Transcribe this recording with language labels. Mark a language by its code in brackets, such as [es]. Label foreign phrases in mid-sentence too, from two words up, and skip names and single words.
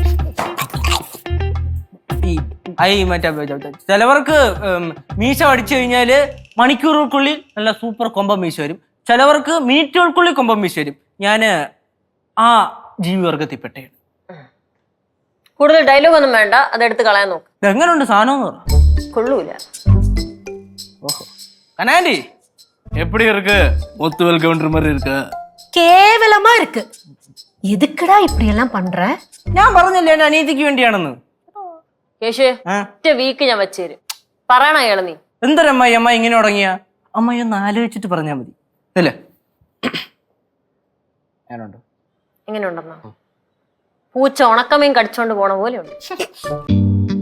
[ml] മറ്റേ ചിലവർക്ക് മീശ അടിച്ചു കഴിഞ്ഞാല് മണിക്കൂറുകൾക്കുള്ളിൽ നല്ല സൂപ്പർ കൊമ്പം മീശ വരും. ചിലവർക്ക് മിനിറ്റുകൾക്കുള്ളിൽ കൊമ്പം മീശ വരും. ഞാന് ആ ജീവിവർഗത്തിൽപ്പെട്ടയാണ്. കൂടുതൽ ഡയലോഗ് ഒന്നും വേണ്ട, അതെടുത്ത് കളയാൻ നോക്ക്. ഇതെങ്ങനെയുണ്ട് സാധനം എന്ന് പറ. കൊള്ളൂല. [ta] ഓഹോ കനാൻഡി எப்படி இருக்கு? ஒத்துவல் கவுண்டர் மாதிரி இருக்கு. கேவலமா இருக்கு. எதுக்குடா இப்படி எல்லாம் பண்ற? [ml] ഞാൻ പറഞ്ഞല്ലേ എന്റെ അനിയത്തിക്ക് വേണ്ടിയാണെന്ന്. കേശു ഒറ്റ വീക്ക് ഞാൻ വെച്ചേരും. പറയണ അയാള് നീ. എന്തരമ്മായി അമ്മ ഇങ്ങനെ തുടങ്ങിയ? അമ്മ ഒന്ന് ആലോചിച്ചിട്ട് പറഞ്ഞാൽ മതി അല്ലേ? ഞാനുണ്ടോ? എങ്ങനെ ഉണ്ടെന്നോ? പൂച്ച ഉണക്കമീൻ കടിച്ചോണ്ട് പോണ പോലെ ഉണ്ട്.